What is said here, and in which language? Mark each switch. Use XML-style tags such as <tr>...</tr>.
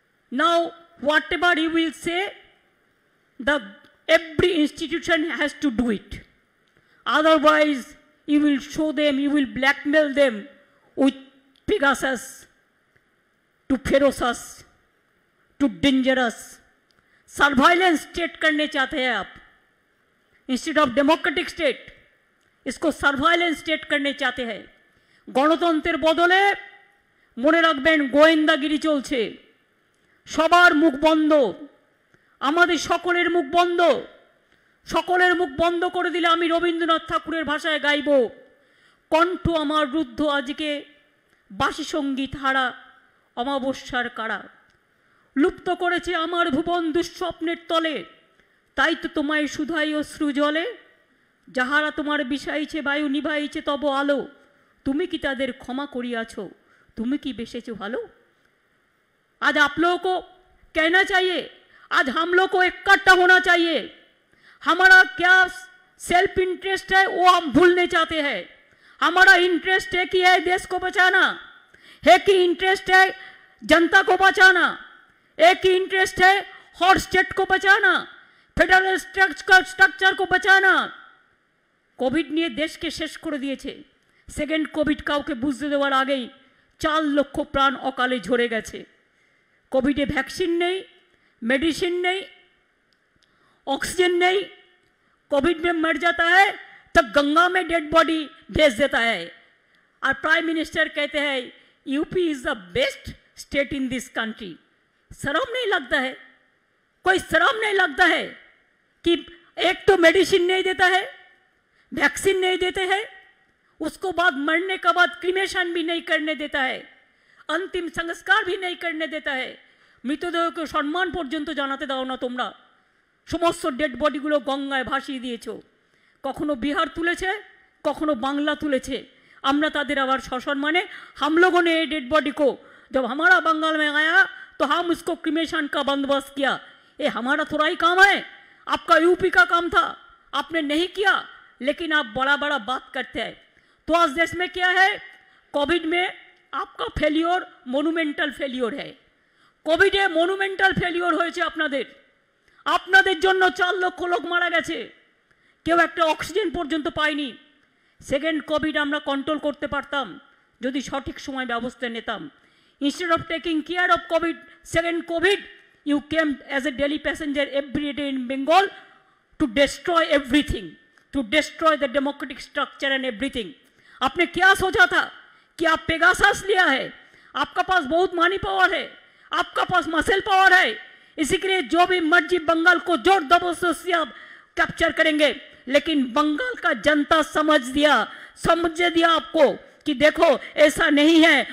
<en>Now whatever you will say, every institution has to do it. Otherwise, you will show them, you will blackmail them with Pegasus, to ferocious, to dangerous.</en> <hi>Surveillance state करने चाहते हैं आप,</hi> <en>instead of democratic state,</en> <hi>इसको surveillance state करने चाहते हैं।</hi> <bn>গণতন্ত্রের বদলে মনে রাখবেন গোয়েন্দাগিরি চলছে, সবার মুখ বন্ধ, আমাদের সকলের মুখ বন্ধ। সকলের মুখ বন্ধ করে দিলে আমি রবীন্দ্রনাথ ঠাকুরের ভাষায় গাইব, কণ্ঠ আমার রুদ্ধ আজকে বাসি সঙ্গীত হারা অমাবস্যার কারা। লুপ্ত করেছে আমার ভুবন দুঃস্বপ্নের তলে, তাই তো তোমায় শুধাই অশ্রু জলে। যাহারা তোমার বিষাইছে বায়ু নিভাইছে তব আলো, তুমি কি তাদের ক্ষমা করিয়াছ, তুমি কি বেসেছো ভালো।</bn> <hi>आज आप लोगों को कहना चाहिए, आज हम लोग को इकट्ठा होना चाहिए। हमारा क्या सेल्फ इंटरेस्ट है वो हम भूलने चाहते हैं। हमारा इंटरेस्ट है कि है देश को बचाना, है कि इंटरेस्ट है जनता को बचाना, एक ही इंटरेस्ट है हॉट स्टेट को बचाना, फेडरल स्ट्रक्चर को बचाना।</hi> <bn>कोविड নিয়ে দেশকে শেষ করে দিয়েছে। সেকেন্ড কোভিড কাউকে বুঝতে দেওয়ার আগেই 4 লক্ষ প্রাণ অকালে ঝরে গেছে। কোভিডে ভ্যাকসিন নেই,</bn> <hi>मेडिसिन नहीं, ऑक्सीजन नहीं, कोविड में मर जाता है तो गंगा में डेड बॉडी भेज देता है। और प्राइम मिनिस्टर कहते हैं</hi> <en>UP is the best state in this country.</en> <hi>शर्म नहीं लगता है, कोई शर्म नहीं लगता है कि एक तो मेडिसिन नहीं देता है, वैक्सीन नहीं देते हैं, उसको बाद मरने के बाद क्रिमेशन भी नहीं करने देता है, अंतिम संस्कार भी नहीं करने देता है,</hi> <bn>মৃতদেহকে সম্মান পর্যন্ত জানাতে দাও না তোমরা। সমস্ত ডেড বডিগুলো গঙ্গায় ভাসিয়ে দিয়েছো। কখনো বিহার তুলেছে, কখনো বাংলা তুলেছে। আমরা তাদের আবার সসম্মানে</bn> <hi>हम लोगों ने डेड बॉडी को जब हमारा बंगाल में आया तो हम उसको क्रिमेशन का बंदोबस्त किया। ये हमारा थोड़ा ही काम है, आपका यूपी का काम था, आपने नहीं किया, लेकिन आप बड़ा बड़ा बात करते हैं। तो आज देश में क्या है, कोविड में आपका फेलियर मोनुमेंटल फेलियर है।</hi> <bn>কোভিডে মনুমেন্টাল ফেলিওর হয়েছে আপনাদের। আপনাদের জন্য 4 লক্ষ লোক মারা গেছে, কেউ একটা অক্সিজেন পর্যন্ত পায়নি। সেকেন্ড কোভিড আমরা কন্ট্রোল করতে পারতাম যদি সঠিক সময় ব্যবস্থা নিতাম।</bn> <en>Instead of taking care of Covid, second Covid you came as a daily passenger every day in Bengal to destroy everything, to destroy the democratic structure and everything.</en> <hi>आपने क्या सोचा था कि आप पेगासस लिया है, आपका पास बहुत मनी पावर है, आपका पास मसल पावर है, इसी के लिए जो भी मर्जी बंगाल को जोर जबरदस्ती से आप कैप्चर करेंगे। लेकिन बंगाल का जनता समझ दिया आपको कि देखो ऐसा नहीं है।</hi>